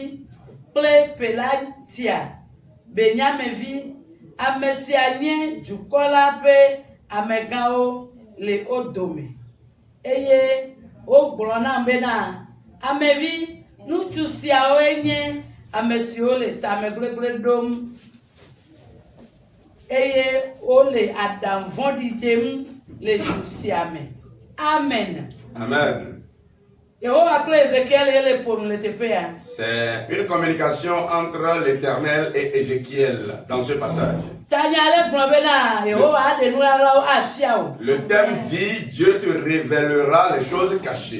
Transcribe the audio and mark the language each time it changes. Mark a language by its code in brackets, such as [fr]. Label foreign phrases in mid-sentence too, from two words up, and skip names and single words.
[ee] kple Pelatia, Benyamevi, ame sia nye dukɔ la ƒe amegãwo le wo dome eye wogblɔ nam bena amevi nutsu siawoe nye ame siwo le tamegblẽgblẽ ɖom eye wole aɖavɔ̃ɖi ɖem le du sia me. Amen. Amen. [fr] C'est une communication entre l'Éternel et Ézéchiel dans ce passage. Le thème dit Dieu te révélera les choses cachées.